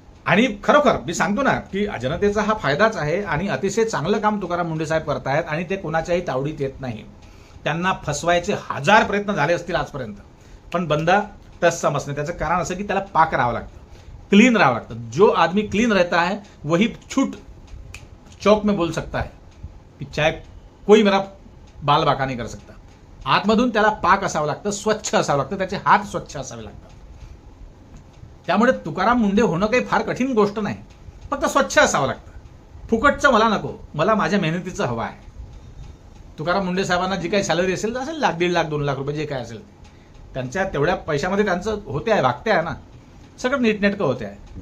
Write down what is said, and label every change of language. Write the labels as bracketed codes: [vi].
[mr] आणि खरोखर मी सांगतो ना की जनतेचा हा फायदाच आहे आणि अतिशय चांगलं काम तुकाराम मुंढे साहेब करतायत आणि ते कोणाच्याही तावडीत येत नाही. त्यांना फसवायचे 1000 प्रयत्न झाले असतील आजपर्यंत, पण बंदा टस समजणे. त्याचं कारण असं की त्याला पाक राहावं लागतं, क्लीन राहावं लागतं. [hi] जो आदमी क्लीन रहता है वही छूट चौक में बोल सकता है की चाहे कोई मेरा बाल बाका नहीं कर सकता. [mr] आतमधून त्याला पाक असावं लागतं, स्वच्छ असावं लागतं, त्याचे हात स्वच्छ असावे लागतात. त्यामुळे तुकाराम मुंढे होणं काही फार कठीण गोष्ट नाही, फक्त स्वच्छ असावं लागतं. फुकटचं मला नको, मला माझ्या मेहनतीचं हवं आहे. तुकाराम मुंढे साहेबांना जी काही सॅलरी असेल 1 लाख, 1.5 लाख, 2 लाख रुपये जे काय असेल त्यांच्या तेवढ्या पैशामध्ये त्यांचं होते आहे, वागते आहे ना, सगळं नीटनेटकं होते आहे.